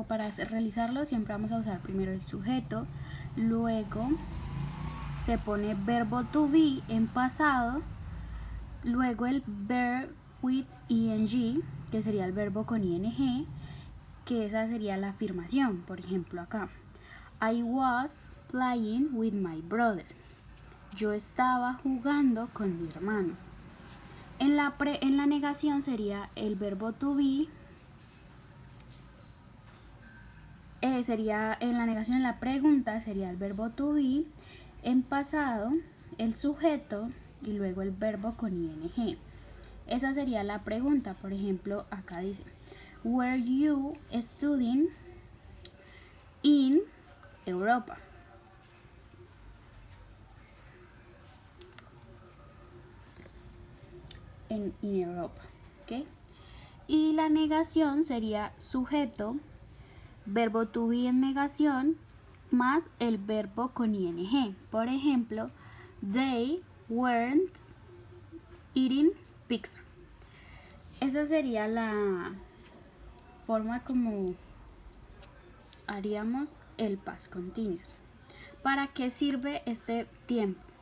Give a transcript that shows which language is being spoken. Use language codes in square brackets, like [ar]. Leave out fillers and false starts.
[es] Para realizarlo siempre vamos a usar primero el sujeto, luego se pone verbo to be en pasado, luego el verb with ing, que sería el verbo con ing, que esa sería la afirmación. Por ejemplo acá, [en] I was playing with my brother. [es] Yo estaba jugando con mi hermano. En la negación sería el verbo to be. Sería en la negación, en la pregunta sería el verbo to be, en pasado el sujeto y luego el verbo con ing. Esa sería la pregunta. Por ejemplo, acá dice, [en] were you studying in [es] Europa? En Europa, ¿ok? Y la negación sería sujeto, verbo to be en negación, más el verbo con ing. Por ejemplo, [en] they weren't eating pizza. [es] Esa sería la forma como haríamos el past continuous. ¿Para qué sirve este tiempo?